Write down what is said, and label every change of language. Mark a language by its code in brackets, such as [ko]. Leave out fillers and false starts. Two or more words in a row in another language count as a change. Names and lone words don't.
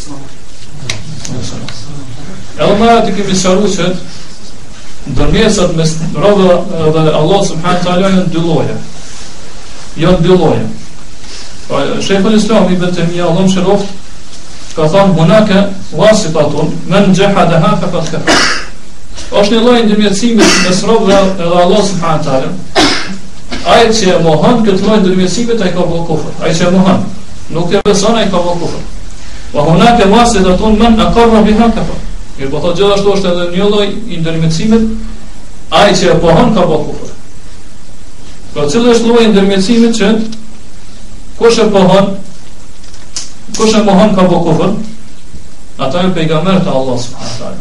[sq] Edhe më atë kemi sqaruar që ndërmjetësat mes robëve dhe [ar] الله سبحانه تعالى [sq] janë dy lloje. Janë dy lloje. Sheikhul Islam Ibn Taymiyah Allah mëshiroft ka thënë [ar] هناك واسطة من جحدها فقد كفر. [sq] Është një lloj ndërmjetësimi mes robëve dhe [ar] الله سبحانه تعالى. [sq] Ai që mohon këtë lloj ndërmjetësimi ai ka bërë kufër. Ai që mohon, nuk e beson ai ka bërë kufër. [ar] وهناك واسطة من أقر بها كفر. [sq] Mirë, po thotë gjithashtu është edhe një lloj i ndërmjetësimit, ai që e pohon ka bërë kufër. Pra cili është lloji i ndërmjetësimit që kush e pohon, kush e mohon ka bërë kufër, ata janë pejgamberët e [ar] الله سبحانه تعالى.